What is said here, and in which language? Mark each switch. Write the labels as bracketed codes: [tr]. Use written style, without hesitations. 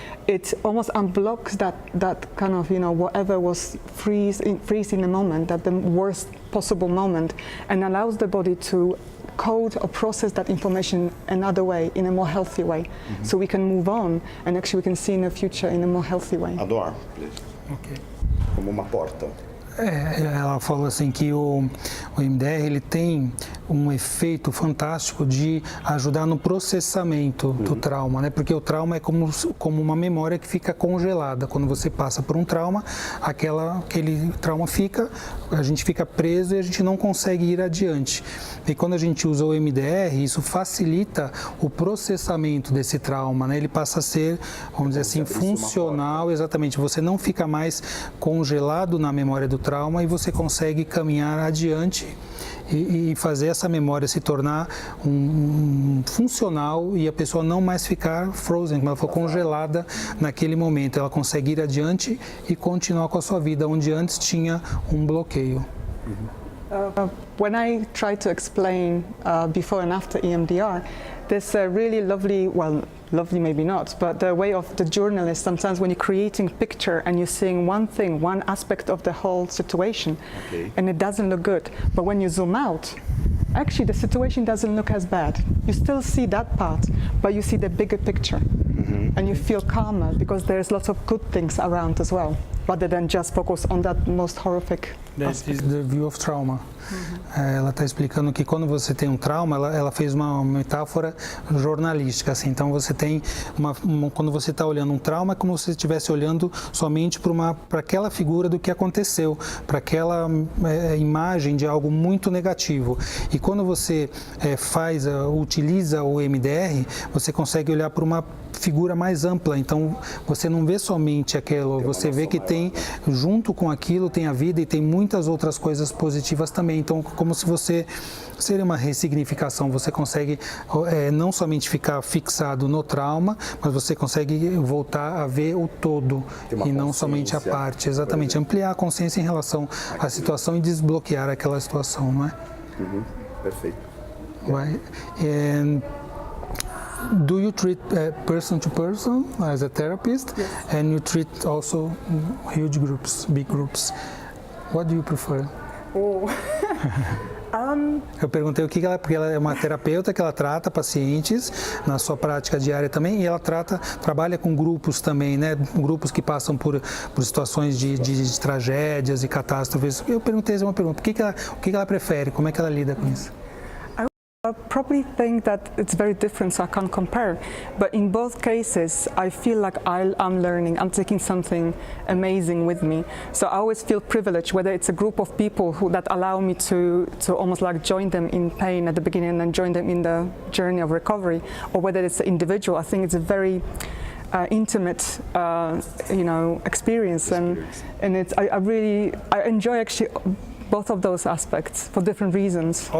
[en] It almost unblocks that kind of, whatever was freeze in the moment, that the worst possible moment, and allows the body to code or process that information another way, in a more healthy way. Mm-hmm. So we can move on and actually we can see in the future in a more healthy way. Adore, please. Okay. [pt] Como uma porta. Ela falou assim que o EMDR ele tem um efeito fantástico de ajudar no processamento do trauma, né? Porque o trauma é como uma memória que fica congelada. Quando você passa por um trauma, aquele trauma a gente fica preso e a gente não consegue ir adiante. E quando a gente usa o EMDR, isso facilita o processamento desse trauma, né? Ele passa a ser, vamos dizer assim, funcional, exatamente. Você não fica mais congelado na memória do trauma e você consegue caminhar adiante e fazer essa memória se tornar funcional e a pessoa não mais ficar frozen, como ela foi congelada naquele momento. Ela consegue ir adiante e continuar com a sua vida, onde antes tinha um bloqueio. When I try to explain before and after EMDR, there's a really lovely, well, lovely maybe not, but the way of the journalist, sometimes when you're creating picture and you're seeing one thing, one aspect of the whole situation, and it doesn't look good, but when you zoom out, actually the situation doesn't look as bad. You still see that part, but you see the bigger picture, and you feel calmer because there's lots of good things around as well, rather than just focus on that most horrific aspect. The view of trauma. Ela está explicando que quando você tem um trauma, ela fez uma metáfora jornalística, assim. Então você tem quando você está olhando um trauma, é como se você estivesse olhando somente para aquela figura do que aconteceu, para aquela imagem de algo muito negativo. E quando você utiliza o MDR, você consegue olhar para uma figura mais ampla. Então você não vê somente aquilo, você vê que tem junto com aquilo tem a vida e tem muitas outras coisas positivas também. Então, como se você seria uma ressignificação, você consegue não somente ficar fixado no trauma, mas você consegue voltar a ver o todo e não somente a parte. Exatamente, ampliar a consciência em relação à situação e desbloquear aquela situação, não é? Perfeito. [en] Right. And do you treat person to person as a therapist? Yes. And you treat also huge groups, big groups. What do you prefer? Oh. [pt] Eu perguntei o que ela, porque ela é uma terapeuta que ela trata pacientes na sua prática diária também, e ela trabalha com grupos também, né? Grupos que passam por situações de tragédias e catástrofes. Eu perguntei uma pergunta: o que ela prefere? Como é que ela lida com isso? [en] I probably think that it's very different, so I can't compare. But in both cases, I feel like I'm learning, I'm taking something amazing with me. So I always feel privileged, whether it's a group of people that allow me to almost like join them in pain at the beginning and then join them in the journey of recovery, or whether it's an individual. I think it's a very intimate, experience, and it's I enjoy actually both of those aspects for different reasons.